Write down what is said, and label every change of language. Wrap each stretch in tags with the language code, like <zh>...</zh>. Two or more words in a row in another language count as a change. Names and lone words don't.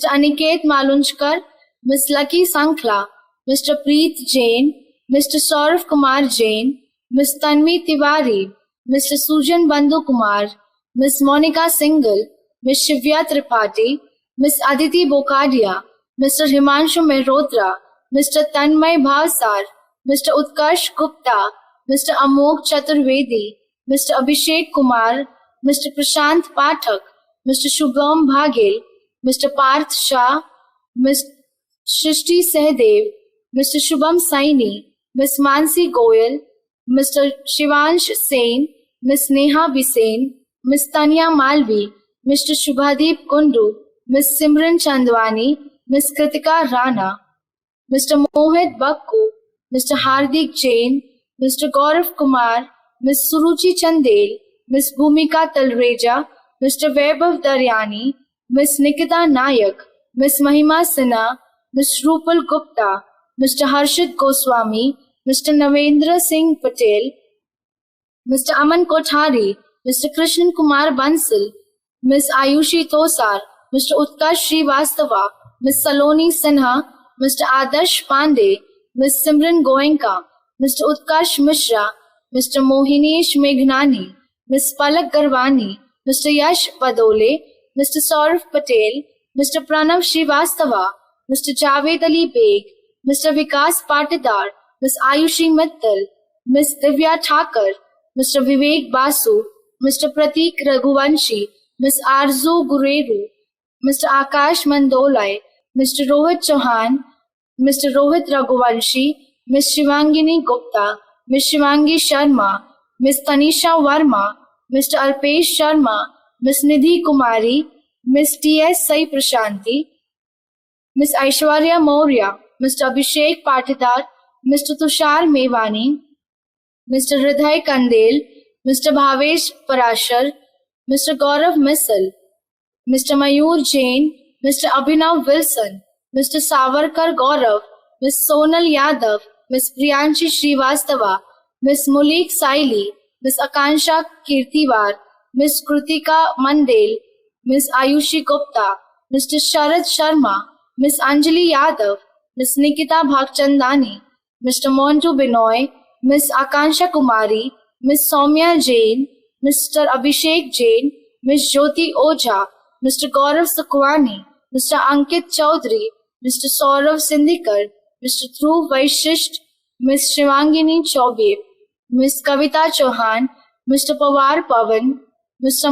<en>Aniket Malunchkar, Miss Lucky Sankla, Mr. Preet Jain, Mr. Saurav Kumar Jain, Miss Tanvi Tiwari, Mr. Sujan Bandhu Kumar, Miss Monica Singhal, Miss Shivya Tripathi, Miss Aditi Bokadia, Mr. Himanshu Mehrotra, Mr. Tanmay Bhavsar, Mr. Utkarsh Gupta, Mr. Amok Chaturvedi, Mr. Abhishek Kumar, Mr. Prashant Pathak, Mr. Shubham Bhagel, Mr. Parth Shah, Ms. Shrishti Sehdev, Mr. Shubham Saini, Ms. Mansi Goyal, Mr. Shivansh Sen, Ms. Neha Bisen, Ms. Tanya Malvi, Mr. Shubhadeep Kundu, Ms. Simran Chandwani, Ms. Kritika Rana, Mr. Mohit Bakku, Mr. Hardik Jain, Mr. Gaurav Kumar, Ms. Suruchi Chandel, Ms. Bhumika Talreja, Mr. Vaibhav Daryani, Ms. Nikita Nayak, Ms. Mahima Sinha, Ms. Rupal Gupta, Mr. Harshit Goswami, Mr. Navendra Singh Patel, Mr. Aman Kothari, Mr. Krishnan Kumar Bansal, Ms. Ayushi Tosar, Mr. Utkarsh Srivastava, Ms. Saloni Sinha, Mr. Adarsh Pandey, Ms. Simran Goenka, Mr. Utkarsh Mishra, Mr. Mohinesh Meghnani, Ms. Palak Garwani, Mr. Yash Padole, Mr. Saurav Patel, Mr. Pranav Srivastava, Mr. Javed Ali Beg, Mr. Vikas Patidar, Ms. Ayushi Mittal, Ms. Divya Thakur, Mr. Vivek Basu, Mr. Pratik Raghuvanshi, Ms. Arzu Gureru, Mr. Akash Mandolai, Mr. Rohit Chauhan, Mr. Rohit Raghuvanshi, Ms. Shivangini Gupta, Ms. Shivangi Sharma, Ms. Tanisha Verma, Mr. Alpesh Sharma, Ms. Nidhi Kumari, Ms. T.S. Sai Prashanti, Ms. Aishwarya Maurya, Mr. Abhishek Patidar, Mr. Tushar Mevani, Mr. Hridhay Kandel, Mr. Bhavesh Parashar, Mr. Gaurav Misal, Mr. Mayur Jain, Mr. Abhinav Wilson, Mr. Savarkar Gaurav, Ms. Sonal Yadav, Ms. Priyanshi Srivastava, Ms. Mulik Saili, Ms. Akansha Kirtiwar, Ms. Krutika Mandel, Ms. Ayushi Gupta, Mr. Sharad Sharma, Ms. Anjali Yadav, Ms. Nikita Bhagchandani, Mr. Montu Binoy, Ms. Akansha Kumari, Ms. Soumya Jain, Mr. Abhishek Jain, Ms. Jyoti Ojha, Mr. Gaurav Sakwani, Mr. Ankit Chaudhary, Mr. Saurav Sindhikar, Mr. Dhruv Vaishisht, Ms. Shivangini Chaubey, Ms. Kavita Chauhan, Mr. Pawar Pavan, Mr.</en>